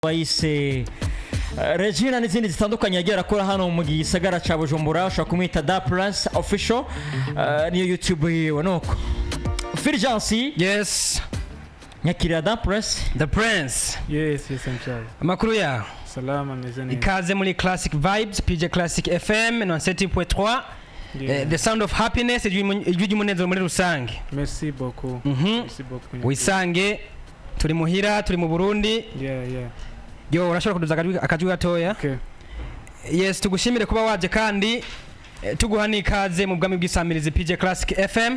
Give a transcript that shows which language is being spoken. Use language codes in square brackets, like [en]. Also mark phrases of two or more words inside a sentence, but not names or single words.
[rn] wayise Regina n'izindi zitandukanye yagiye akora hano mu gisagara ca Bujumbura ushaka kumwita Da Prince official niyo YouTube yiwe nuko Fulgence. Yes. Nyakira Da Prince. The Prince. [en] Yes, I'm Charles. [rn] Amakuru ya [sw] Salama mezani. [rn] Ikaze muri Classic Vibes, PJ Classic FM 97.3. [en] The sound of happiness [rn] ijwi munezero muri rusange. [fr] Merci beaucoup. Merci beaucoup. [rn] Wisange turi muhira turi mu Burundi. Yeah. Yo urashobora kuduza akajwi gatoya. Okay. Yes, tugushimire kuba waje kandi tuguha nikaze mu bwami bw'isamirizi PJ Classic FM.